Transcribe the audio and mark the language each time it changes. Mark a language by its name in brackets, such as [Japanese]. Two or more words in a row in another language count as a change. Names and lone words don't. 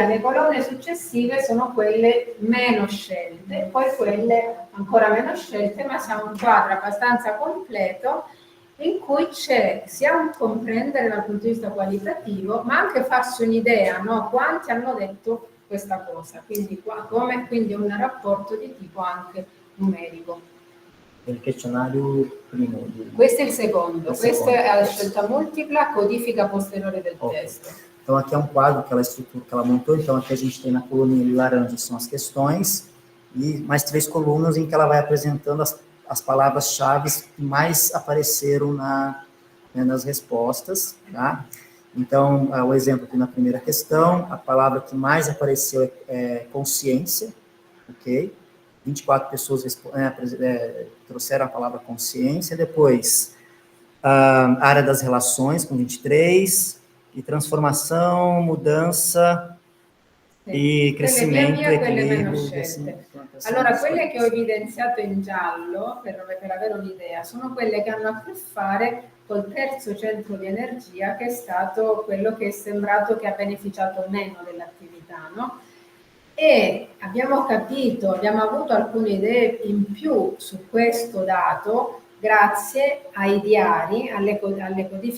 [Italian] Le colonne successive sono quelle meno scelte, poi quelle ancora meno scelte, ma siamo un quadro abbastanza completo in cui c'è sia un comprendere dal punto di vista qualitativo, ma anche farsi un'idea, no? Quanti hanno detto questa cosa, quindi quindi un rapporto di tipo anche numerico. Il questionario primo. Questo è il secondo, questo è la scelta multipla, codifica posteriore del testo. [Portuguese] Então, aqui é um quadro que ela estrutura, que ela montou. Então, aqui a gente tem na coluna laranja são as questões e mais 3 colunas em que ela vai apresentando as palavras-chave que mais apareceram nas respostas, tá? Então, o exemplo aqui na primeira questão, a palavra que mais apareceu é consciência, ok? 24 pessoas trouxeram a palavra consciência. Depois, a área das relações, com 23, e transformação, mudança, e crescimento, [Italian] quelle via, quelle meno equilibrio. scelte. Allora, quelle che ho evidenziato in giallo, per avere un'idea, sono quelle che hanno a che fare col terzo centro di energia, che è stato quello che è sembrato che ha beneficiato meno dell'attività, no? E abbiamo capito, abbiamo avuto alcune idee in più su questo dato grazie ai diari, alle codifiche.